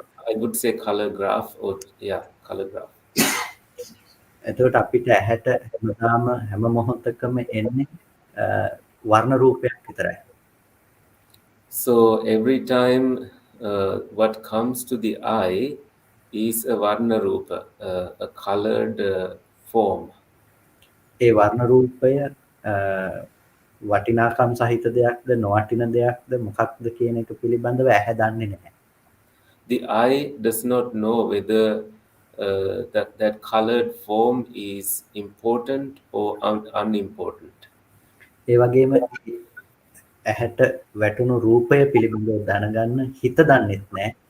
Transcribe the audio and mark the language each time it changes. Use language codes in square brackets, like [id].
[en] I would say color graph or color graph. [si] එතකොට අපිට ඇහැට හැමදාම හැම මොහොතකම එන්නේ වර්ණ රූපයක් විතරයි. [en] So every time what comes to the eye is a varna rupa, a colored form. [si] ඒ වර්ණ රූපය වටිනාකම් සහිත දෙයක්ද නොවටින දෙයක්ද මොකක්ද කියන එක පිළිබඳව ඇහැ දන්නේ නැහැ. [en] The eye does not know whether that colored form is important or unimportant. [si] ඒ වගේම ඇහැට වැටුණු රූපය පිළිබඳව දැනගන්න හිත දන්නෙත් නැහැ.